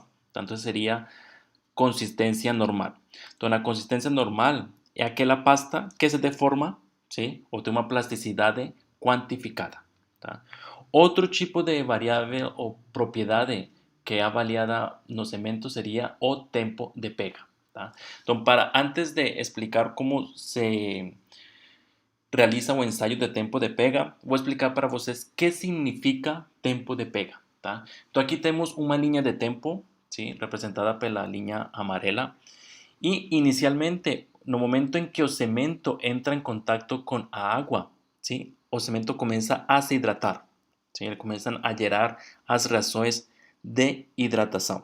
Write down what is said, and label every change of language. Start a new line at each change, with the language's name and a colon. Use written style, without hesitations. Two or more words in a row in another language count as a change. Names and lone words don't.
Spanish: Entonces sería consistencia normal. Entonces la consistencia normal es aquella pasta que se deforma, ¿sí? O tiene una plasticidad cuantificada. ¿Tá? Otro tipo de variable o propiedad que es avaliada en los cementos sería
Portuguese: o tempo
Spanish: de pega. ¿Tá? Entonces, antes de explicar cómo se realiza un ensayo de tempo de pega, voy a explicar para ustedes qué significa tempo de pega. ¿Tá? Entonces, aquí tenemos una línea de tempo, ¿sí? Representada por la línea amarela. Y inicialmente, en el momento en que el cemento entra en contacto con agua, ¿sí? El cemento comienza a se hidratar, ¿sí? Comienzan a gerar las reacciones de hidratación.